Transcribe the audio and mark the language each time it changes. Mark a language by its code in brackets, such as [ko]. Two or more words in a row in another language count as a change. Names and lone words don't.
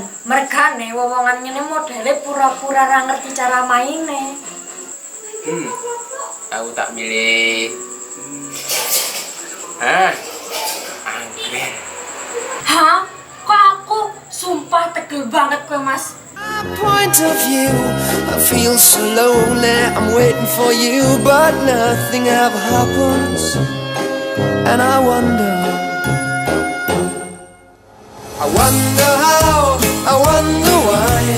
[jv] Mergane wewongan ngene modele pura-pura ra ngerti cara maine. Aku tak milih. Anggrek. Hah? Kok aku? Sumpah tegel banget kowe, Mas. [en] Point of view, I feel so lonely. I'm waiting for you, but nothing ever happens. And I wonder how, I wonder why.